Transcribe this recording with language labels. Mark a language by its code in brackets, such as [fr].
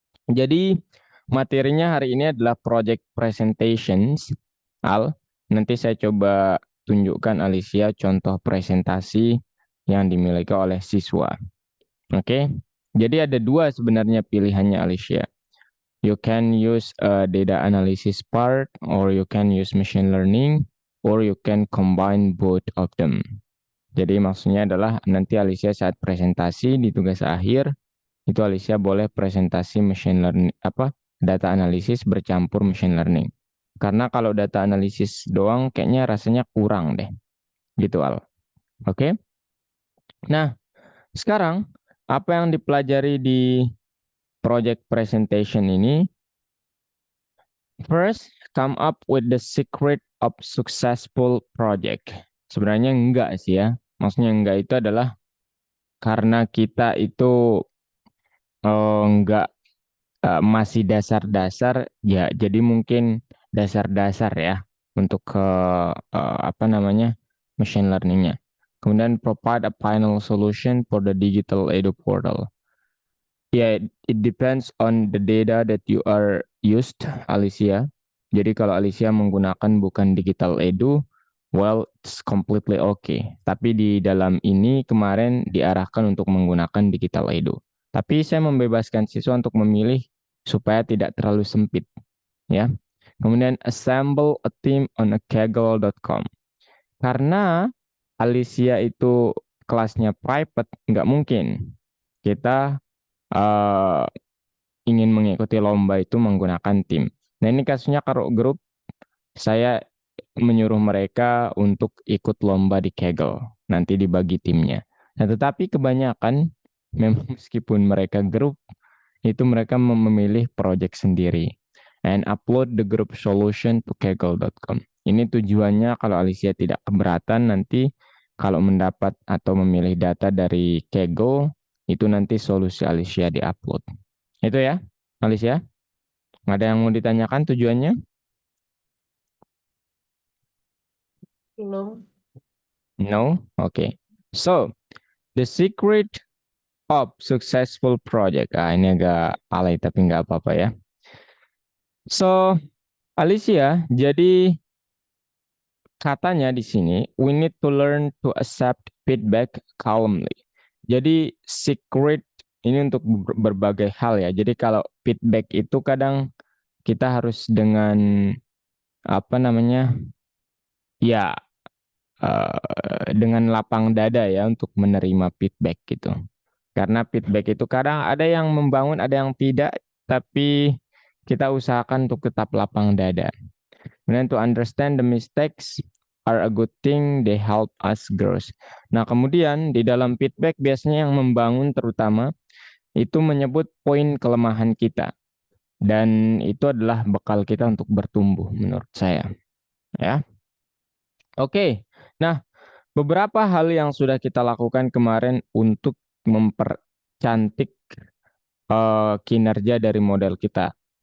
[id] Jadi materinya hari ini adalah project presentations. Al, nanti saya coba tunjukkan Alicia contoh presentasi yang dimiliki oleh siswa. Oke, jadi ada dua sebenarnya pilihannya Alicia. [en] You can use data analysis part, or you can use machine learning, or you can combine both of them. [id] Jadi maksudnya adalah nanti Alicia saat presentasi di tugas akhir itu Alicia boleh presentasi machine learning apa data analisis bercampur machine learning. Karena kalau data analisis doang kayaknya rasanya kurang deh. Gitu Al. Oke. Nah, sekarang apa yang dipelajari di project presentation ini? [en] First, come up with the secret of successful project. [id] Sebenarnya enggak sih ya. Maksudnya enggak itu adalah karena kita itu enggak masih dasar-dasar ya. Jadi mungkin dasar-dasar ya untuk ke apa namanya machine learningnya. [en] Kemudian provide a final solution for the digital edu portal. Ya, it depends on the data that you are used, Alicia. [id] Jadi kalau Alicia menggunakan bukan digital edu, [en] well, it's completely okay. [id] Tapi di dalam ini kemarin diarahkan untuk menggunakan digital edu. Tapi saya membebaskan siswa untuk memilih supaya tidak terlalu sempit, ya. [en] Kemudian assemble a team on a kaggle.com. [id] Karena Alicia itu kelasnya private, nggak mungkin kita eh, ingin mengikuti lomba itu menggunakan tim. Nah, ini kasusnya kalau grup, saya menyuruh mereka untuk ikut lomba di Kaggle. Nanti dibagi timnya. Nah, tetapi kebanyakan, memang meskipun mereka grup, itu mereka memilih project sendiri. [en] And upload the group solution to kaggle.com. [id] Ini tujuannya kalau Alicia tidak keberatan nanti kalau mendapat atau memilih data dari Kaggle, itu nanti solusi Alicia diupload. Itu ya, Alicia. Ada yang mau ditanyakan tujuannya? Belum. [en] No? Oke. So, the secret of successful project. [id] Ah, ini agak alay tapi nggak apa-apa ya. So, Alicia, jadi katanya di sini, [en] we need to learn to accept feedback calmly. [id] Jadi, secret ini untuk berbagai hal ya. Jadi, kalau feedback itu kadang kita harus dengan apa namanya? Ya, dengan lapang dada ya untuk menerima feedback gitu. Karena feedback itu kadang ada yang membangun, ada yang tidak, tapi kita usahakan untuk tetap lapang dada. [en] And to understand the mistakes are a good thing, they help us grow. [id] Nah, kemudian di dalam feedback biasanya yang membangun terutama itu menyebut poin kelemahan kita. Dan itu adalah bekal kita untuk bertumbuh menurut saya. Ya. Oke. Nah, beberapa hal yang sudah kita lakukan kemarin untuk mempercantik kinerja dari model kita.